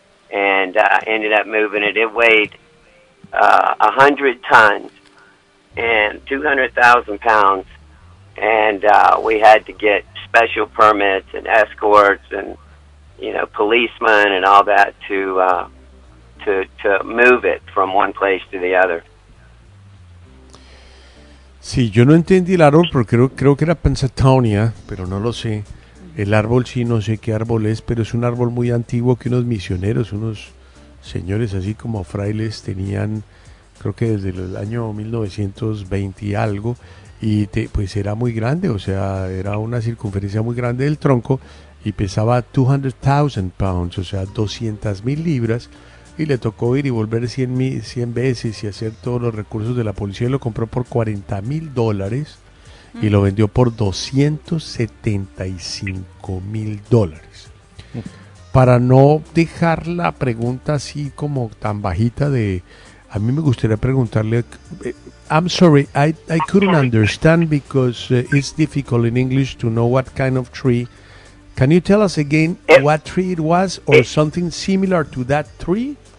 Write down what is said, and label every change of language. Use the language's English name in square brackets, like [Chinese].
[English] And ended up moving it. It weighed 100 tons and 200,000 pounds, and we had to get special permits and escorts and, you know, policemen and all that to move it from one place to the other. [Spanish] Sí, yo no entendí el árbol, pero creo que era Pensatonia, pero no lo sé. El árbol sí, no sé qué árbol es, pero es un árbol muy antiguo que unos misioneros, unos señores así como frailes tenían, creo que desde el año 1920 y algo, y pues era muy grande, o sea, era una circunferencia muy grande del tronco y pesaba 200,000 pounds, o sea, 200,000 libras, y le tocó ir y volver 100 veces y hacer todos los recursos de la policía, y lo compró por $40,000 y lo vendió por $275,000. Para no dejar la pregunta así como tan bajita de... A mí me gustaría preguntarle... [English] I'm sorry, I couldn't understand because it's difficult in English to know what kind of tree. Can you tell us again what tree it was or something similar to that tree?